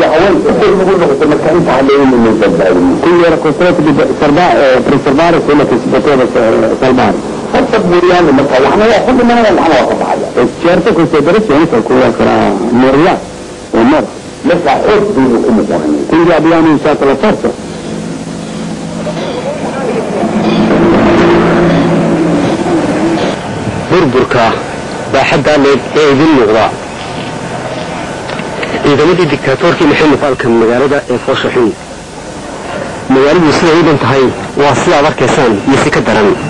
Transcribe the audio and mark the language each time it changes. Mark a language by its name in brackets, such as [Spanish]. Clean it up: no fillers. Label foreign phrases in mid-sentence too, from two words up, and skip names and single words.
[Italian] Quindi era costretto di preservare quello che si poteva salvare. E certo queste operazioni qualcuno sarà morirà o morto. Quindi abbiamo usato la forza. [Somali] burburka baaxadda leeg ee idin muuqda ciidamadii diktaatoorkii maxamed falkan magaalada ee fooshaxin magaaladu siday u dhan tahay waa sidaad arkaysaan iyo si ka daran